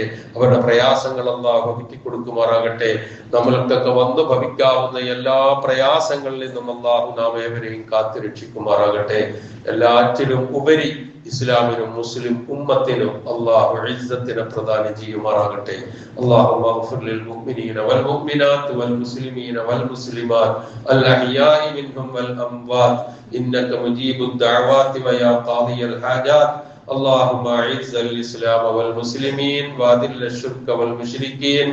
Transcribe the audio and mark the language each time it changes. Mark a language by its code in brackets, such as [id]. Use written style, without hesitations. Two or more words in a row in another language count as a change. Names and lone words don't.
[ml] അവരുടെ പ്രയാസങ്ങൾ അല്ലാഹു അകറ്റി കൊടുക്കുമാറാകട്ടെ. നമ്മൾക്കൊക്കെ വന്നു ഭവിക്കാവുന്ന എല്ലാ പ്രയാസങ്ങളിൽ നിന്നും അല്ലാഹു നാം ഏവരെയും കാത്തു രക്ഷിക്കുമാറാകട്ടെ. എല്ലാറ്റിലും ഉപരി ഇസ്ലാമിനും മുസ്ലിം ഉമ്മത്തിനും അല്ലാഹു ഇസ്സത്തിനെ പ്രദാനം ചെയ്യുമാറാകട്ടെ. [ar] اللهم اغفر للمؤمنين والمؤمنات والمسلمين والمسلمات الأحياء منهم والأموات إنك مجيب الدعوات ويا قاضي الحاجات. اللهم اعز الاسلام والمسلمين واذل الشرك والمشركين.